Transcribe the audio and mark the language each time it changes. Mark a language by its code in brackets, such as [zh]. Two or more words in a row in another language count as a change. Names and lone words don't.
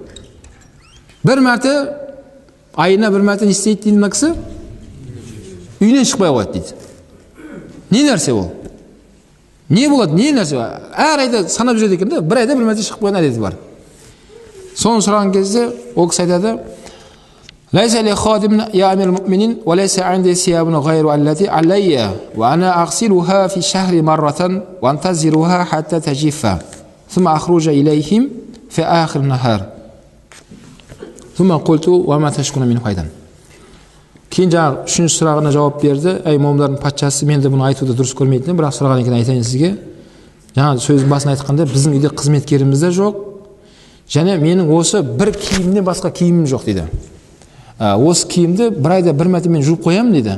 [kk] Бір мәрте, айына бір мәрте не істейді дейді мына кісі? Үйінен шықпай қояды дейді. Не нәрсе ол? Не болады, не нәрсе? Әр айда санап жүреді екен да, бір айда бір мәрте шығып қойған әдеті бар. Соны сұраған кезде ол кісі айтады: [ar] "ليس لي خادم يا أمير المؤمنين و ليس عندي ثياب غير التي علي و أنا أغسلها في شهر مرة و أنتظرها حتى تجف ثم أخرج إليهم في آخر نهار ثم قلت و ما تشكون من فيضان." [kk] Кейін жаңағы үшінші сұрағына жауап берді. Ай момындардың патшасы, мен де бұны айтуды дұрыс көрмейтінмін, бірақ сұраған екен айтайын сізге. Жаңа сөздің басын айтқанда біздің үйде қызметкеріміз де жоқ. Және менің осы бір киімнен басқа киімім жоқ дейді. Осы киімді бір айда бір мәрте мен жуып қоямын дейді.